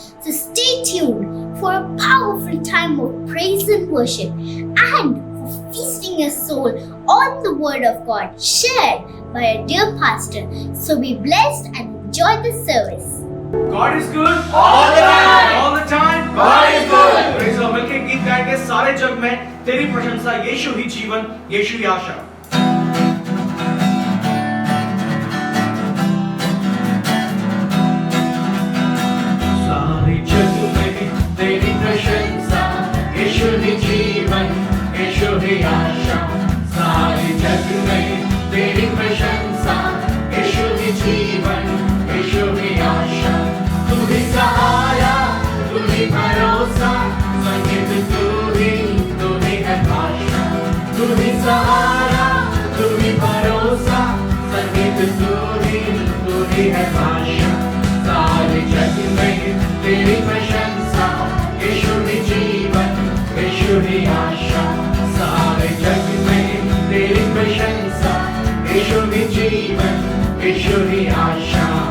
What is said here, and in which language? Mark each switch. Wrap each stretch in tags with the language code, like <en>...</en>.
<en>So stay tuned for a powerful time of praise and worship and for feasting your soul on the Word of God shared by a dear pastor. So be blessed and enjoy the service. God is good all the time. All the time. God is good. Praise the Lord.</en> <hi>मिलके गीत गाएंगे सारे जग में तेरी प्रशंसा, यीशु ही जीवन, यीशु ही आशा. सारे जग में तेरी प्रशंसा, यीशु ही जीवन, यीशु ही आशा. सारे जग में तेरी प्रशंसा, यीशु ही जीवन, यीशु ही आशा. तू ही सहारा, तू ही भरोसा, संगीत तू ही है भाषा. तू ही सहारा, तू ही भरोसा, संगीत तू ही है भाषा. सारे जग में तेरी प्रशंसा, यीशु ही जीवन, यीशु ही आशा. सारे जग में तेरी प्रशंसा, यीशु ही जीवन, यीशु ही आशा.</hi>